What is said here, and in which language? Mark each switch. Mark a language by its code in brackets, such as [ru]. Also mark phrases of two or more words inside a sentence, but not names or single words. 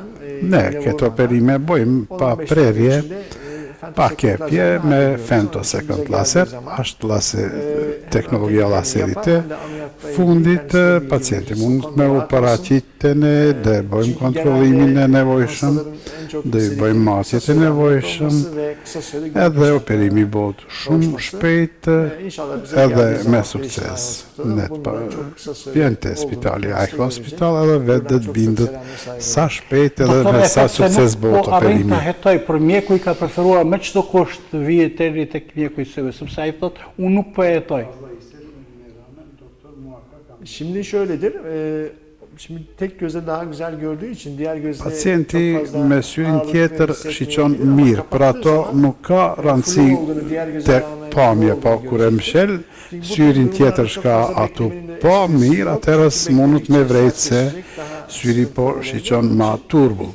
[sq] Ne këto operime bojmë pa prerje, pa kepje me femtosecond laser, është teknologia laserit e fundit, pacienti mund me operacitën dhe bëjmë kontrollimin e nevojshëm, dhe bëjmë matjet e nevojshëm, edhe operimi bëhet shumë shpejt edhe me sukses. Vjen te spitali Hey Hospital edhe vetë dhe të bindet sa shpejt edhe me sa sukses bëhet operimi. Doktor, e hetoj, për mjeku i ka preferuar me çdo kusht vije deri tek mjeku i sëve, sepse ai thotë unë nuk po e hetoj. [tr] Şimdi şöyledir. Şimdi tek göze daha güzel gördüğü için diğer gözle [sq] pacienti me syrin tjetër shiqon mirë, për ato nuk ka rëndësi te pamje, po kur e mshel syrin tjetër shka atu po mirë, atërës mundut me vrejtë se syri po shiqon ma turbull.